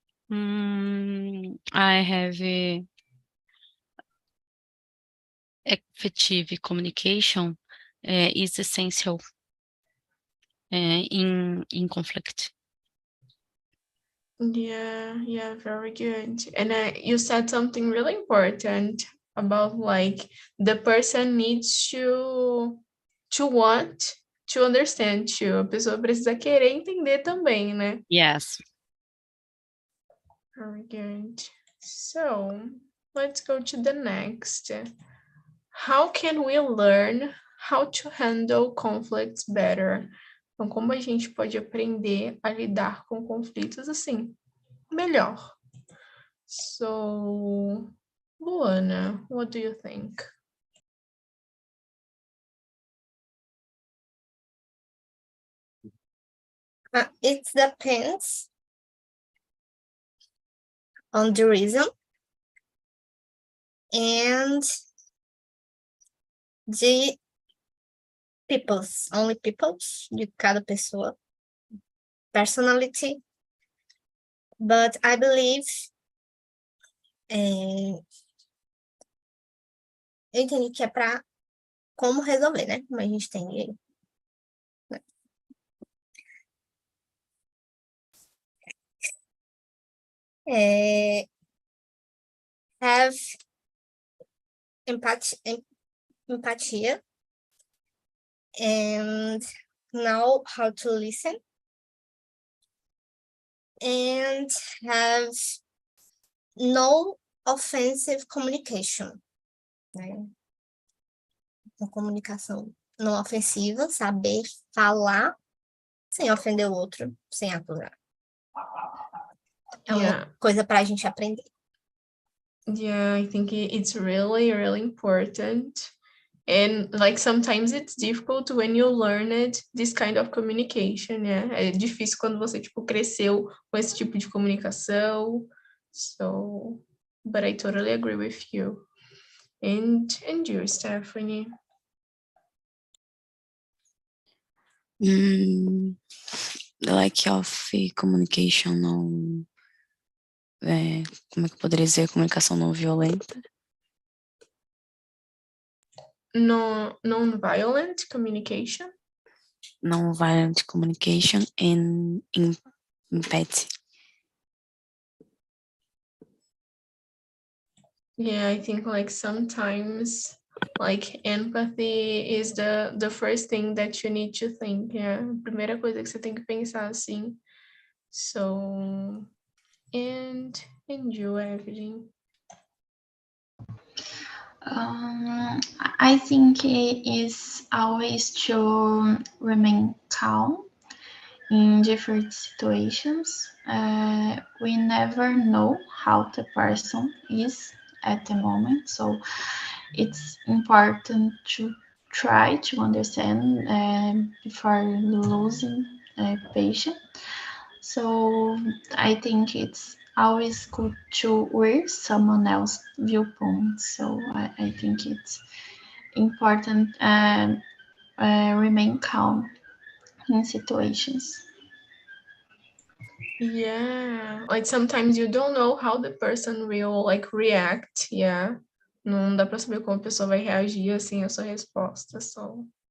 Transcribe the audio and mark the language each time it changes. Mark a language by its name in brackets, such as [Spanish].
[English] I have effective communication is essential in conflict. Yeah, very good. And you said something really important about like the person needs to want to understand too. [Portuguese] A pessoa precisa querer entender também, né? [English] Yes. Very good. So let's go to the next. How can we learn how to handle conflicts better? [Portuguese] Então, como a gente pode aprender a lidar com conflitos assim, melhor? [English] So, Luana, what do you think? It depends on the reason and the only peoples, [Portuguese] de cada pessoa, [English] personality. But I believe [Portuguese] eu entendi que é para como resolver, né? Como a gente tem [English] have empatia and know how to listen and have no offensive communication, né? [Portuguese] Uma comunicação não ofensiva, saber falar sem ofender o outro, sem acusar. É uma coisa para a gente aprender. [English] Yeah, I think it's really, really important. And like sometimes it's difficult when you learn it, this kind of communication, yeah. [Portuguese] É difícil quando você, tipo, cresceu com esse tipo de comunicação. [English] So, but I totally agree with you. And you, Stephanie? The lack of communication [Portuguese] como é que eu poderia dizer? Comunicação não violenta. [English] Non-violent communication? Non-violent communication and empathy. Yeah, I think like sometimes like empathy is the first thing that you need to think. [Portuguese] Yeah, a primeira coisa que você tem que pensar assim. [English] So, and you, Evelyn? I think it is always to remain calm in different situations. We never know how the person is at the moment, so it's important to try to understand before losing patience. So I think it's always good to hear someone else's viewpoint. So I think it's important remain calm in situations. Yeah, like sometimes you don't know how the person will like react, yeah. [Portuguese] Não dá pra saber como a pessoa vai reagir assim à sua resposta, [English] so.